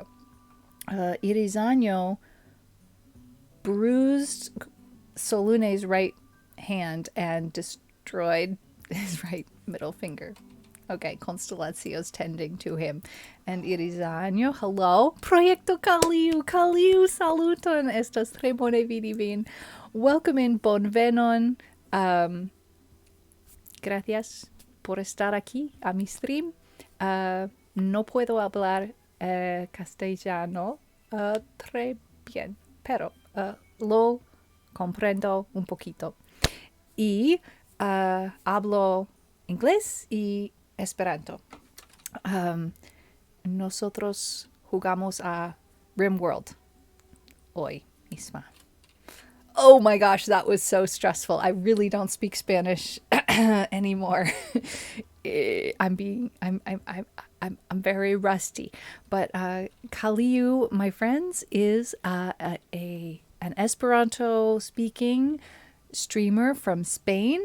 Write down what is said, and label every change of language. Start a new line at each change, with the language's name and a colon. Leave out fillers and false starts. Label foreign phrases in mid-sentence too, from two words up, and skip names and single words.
English: Irizanyo bruised Solune's right hand and destroyed his right middle finger. Okay, Constellazio's tending to him. And Irizanyo, hello.
Esperanto: Proyecto Kaliu, saluton. Estas tre bone vidi vin.
English: Welcome in,
Esperanto: bonvenon.
Spanish: Gracias por estar aquí a mi stream. No puedo hablar castellano
French: très bien,
Spanish: pero lo comprendo un poquito. Y hablo inglés y Esperanto. Nosotros jugamos a RimWorld hoy misma.
English: Oh my gosh, that was so stressful. I really don't speak Spanish anymore. I'm very rusty. But Kaliu, my friends, is an Esperanto speaking streamer from Spain.